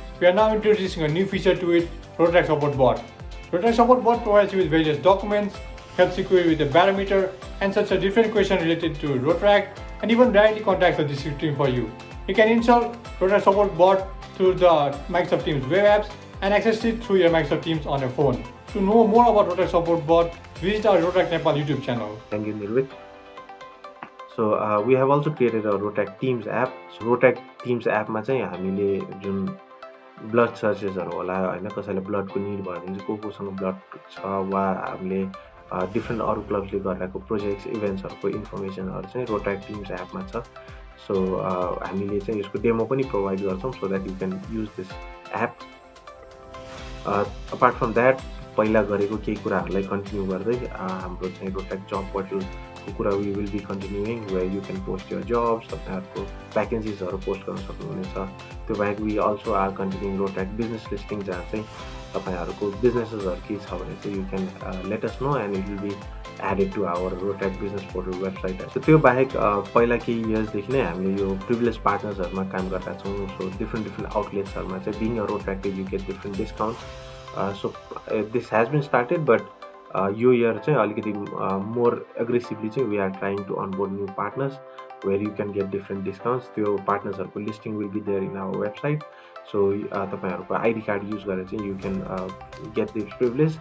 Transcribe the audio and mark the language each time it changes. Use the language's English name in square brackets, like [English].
[English] We are now introducing a new feature to it, Rotrac Support Bot. Rotrac Support Bot provides you with various documents, helps you query with a barometer, answers a different question related to Rotrac, and even directly contacts the district team for you. You can install Rotrac Support Bot through the Microsoft Teams web apps and access it through your Microsoft Teams on your phone. To know more about Rotrac Support Bot, visit our Rotrac Nepal YouTube channel. Thank you, Nirvik. So we have also created a Rotrac Teams app. [Nepali] So Rotrac Teams app ma चाहिँ हामीले जुन blood searches हरु होला हैन, कसैले blood को need भयो भने चाहिँ कोसँग blood छ वा हामीले different अरु clubs ले गरिरहेको projects events हरुको information हरु चाहिँ Rotrac Teams app मा छ. So हामीले चाहिँ यसको demo पनि provide गर्छौं [English] so that you can use this app. Apart from that, [Nepali] पहिला गरेको केही कुराहरुलाई कन्टिन्यू गर्दै हाम्रो चाहिँ [English] Rotrac job portal को कुरा we will be continuing where you can post your jobs, [Nepali] तपाईहरुको vacancies हरु पोस्ट गर्न सक्नुहुनेछ. त्यो बाहेक [English] we also are continuing Rotrac business listing [Nepali] जहाँ चाहिँ तपाईहरुको businesses हरु के छ भने चाहिँ [English] you can let us know and it will be added to our Rotrac business portal website. [Nepali] So त्यो बाहेक पहिला केही years देखि नै हामीले यो privileged partners हरुमा काम गरिरहेका छौं. [English] So different outlets हरुमा चाहिँ being a Rotrac you get different discounts. So this has been started, but [Nepali] यो year चाहिँ अलिकति [English] more aggressively चाहिँ we are trying to onboard new partners where you can get different discounts. त्यो partners हरुको listing will be there in our website. [Nepali] So तपाईहरुको ID card use गरेर चाहिँ [English] you can get this privilege.